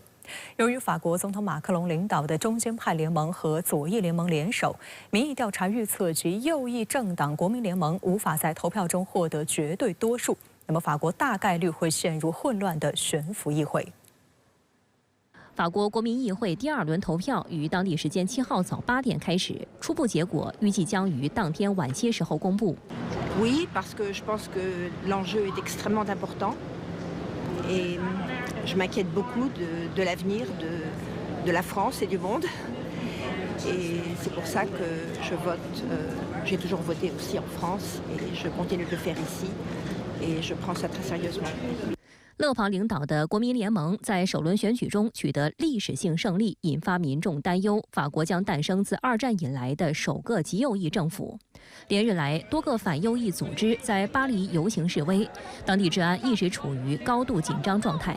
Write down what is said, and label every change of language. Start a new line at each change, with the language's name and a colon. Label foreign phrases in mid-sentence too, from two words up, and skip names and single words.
Chinese: 由于法国总统马克龙领导的中间派联盟和左翼联盟联手，民意调查预测及右翼政党国民联盟无法在投票中获得绝对多数。那么，法国大概率会陷入混乱的悬浮议会。法国国民议会第2轮投票于当地时间7号早8点开始，初步结果预计将于当天晚些时候公布。
French: Oui, parce que je pense que l'enjeu est extrêmement important et je m'inquiète beaucoup de l'avenir de la France et du monde. Et c'est pour ça que je vote. J'ai toujours voté aussi en France et je continue de le faire ici. Et je prends ça très sérieusement.
Chinese: 勒庞领导的国民联盟在首轮选举中取得历史性胜利，引发民众担忧，法国将诞生自2战以来的首个极右翼政府。连日来，多个反右翼组织在巴黎游行示威，当地治安一直处于高度紧张状态。